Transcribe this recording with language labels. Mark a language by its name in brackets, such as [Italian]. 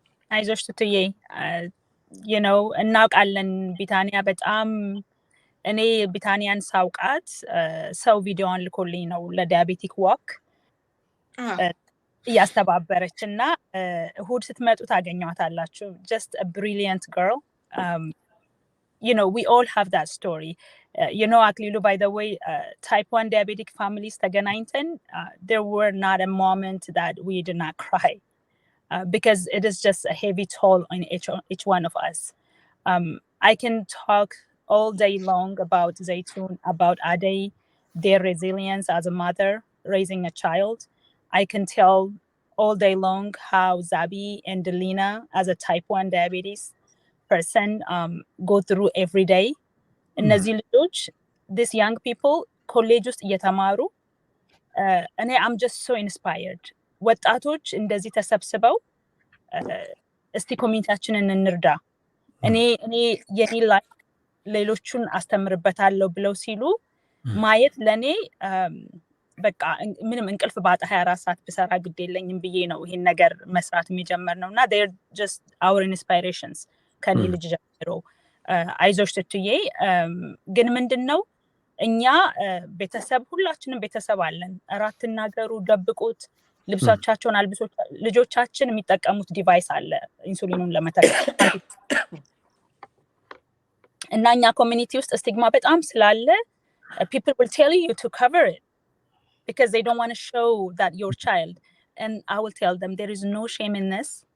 [Amharic] አይዞሽ ትትዬ you know እናውቃለን ቢታንያ በጣም እኔ ቢታንያን ሳውቃት ሰው ቪዲዮን ልኮልኝ ነው ለዲያቤቲክ ዋክ እያስተባበረችና እሁድ ስትመጡ ታገኟታላችሁ። [English] just a brilliant girl. You know, we all have that story. You know, Aklilu, by the way, type 1 diabetic families [Amharic] ተገናኝተን [English] there were not a moment that we did not cry because it is just a heavy toll on each one of us. I can talk all day long about Zaytun, about Adey, their resilience as a mother raising a child. I can tell all day long how Zabi and Delina as a type 1 diabetes person go through every day. [Amharic] እነዚህ ልጆች [English] these young people [Amharic] ኮሌጅ ውስጥ እየተማሩ እኔ [English] I'm just so inspired። [Amharic] ወጣቶች እንደዚህ ተሰብስበው እስቲ ኮሚኒቲያችንን እንርዳ፣ እኔ የኔ ላይ ሌሎቹን አስተምርበታለሁ ብለው ሲሉ ማየት ለኔ በቃ ምንም እንቅልፍ ባጣ 24 ሰዓት ብሰራ ግድ የለኝም ብዬ ነው ይሄን ነገር መስራት የሚጀምርነውና [English] they are just our inspirations [Amharic] ከኔ ልጅ ጀምሮ። አይዞሽ ትትዬ ግን ምንድነው እኛ ቤተሰብ ሁላችንም ቤተሰብ አለን እራት ተናገሩ ደብቁት ልብሶቻቸውን አልብሶች ልጆቻችን የሚጠቀሙት ዲቫይስ አለ ኢንሱሊኑን ለመተካት እና እኛ ኮሚኒቲ ውስጥ ስቲግማ በጣም ስላለ [English] people will tell you to cover it because they don't want to show that your child and I will tell them there is no shame in this